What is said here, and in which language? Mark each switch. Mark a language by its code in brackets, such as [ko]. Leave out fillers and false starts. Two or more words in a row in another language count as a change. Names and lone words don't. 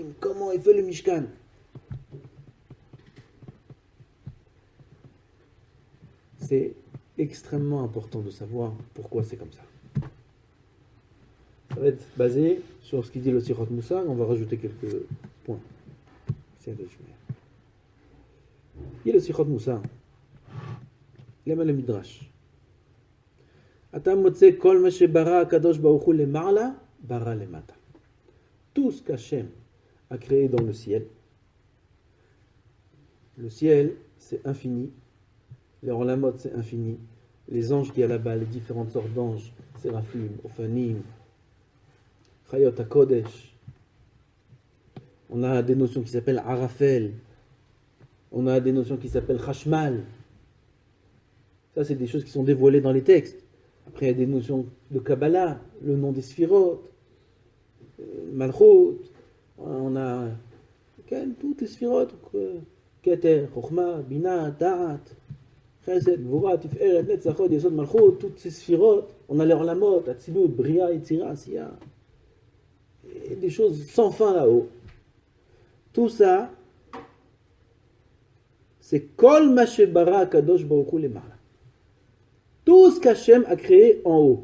[fr] Comment est fait le Mishkan? C'est extrêmement important de savoir pourquoi c'est comme ça. Ça va être basé sur ce qu'il dit le Sichot Moussar, on va rajouter quelques points. C'est il y a le Sichot Moussar. Il y a le Midrash. [he] אתה מוצא כל מה שברא הקדוש ברוך הוא למעלה ברא למטה. [fr] Tout ce qu'Hachem a créé dans le ciel, c'est infini. Les olamot, c'est infini. Les anges qui y a là-bas, les différentes sortes d'anges, séraphim, ophanim, [he] חיות הקודש. [fr] On a des notions qui s'appellent arafel. On a des notions qui s'appellent chashmal. Ça, c'est des choses qui sont dévoilées dans les textes. Après, il y a des notions de Kabbalah, le nom des Sphirot, Malchut. On a toutes les Sphirot, Keter, Chokhmah, Bina, Da'at, Chesed, Gvura, Tiferet, Netzach, Hod, Yesod, Malchut, toutes ces Sphirot. On a les Olamot, Atzilut, Bria, Yetzira, Asiya. Et des choses sans fin là-haut. Tout ça, c'est [he] כל מה שברא הקדוש ברוך הוא למעלה. [fr] Tout ce qu'Hachem a créé en haut.